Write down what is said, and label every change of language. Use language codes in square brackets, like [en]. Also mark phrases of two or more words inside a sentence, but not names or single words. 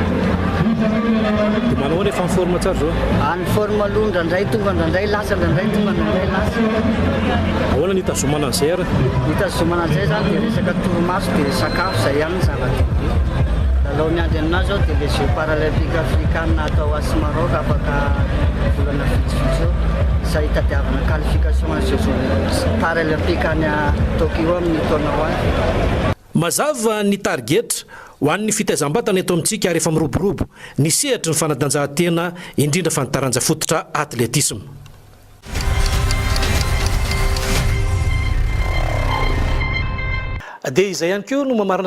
[mg] dia manao hoe fa ny forme tsara zao ny forme aloha ndraindray tonga ndraindray lasa ndraindray tonga ndraindray lasa ahoana ny hitazomana an'izay ara hitazomana an'izay zany dia resaka toromaso dia sakafo zay ihany ny zava-dehibe lalao miandry aminazy zao dia [fr] les jeux paralympique africaine [mg] atao [fr] à Maroc [mg] afaka volana vitsivitsy eo izay hitadiavana [fr] qualification à jeux paralympique [mg] any [fr] à Tokyo [mg] amin'ny taona ho azy mazava ny target ho an'ny fitaizam-batana eto amintsika rehefa miroborobo ny sehatra ny fanadanjahantena indrindra fa ny taranja fototra atletisme dia izay ihany koa no mamarana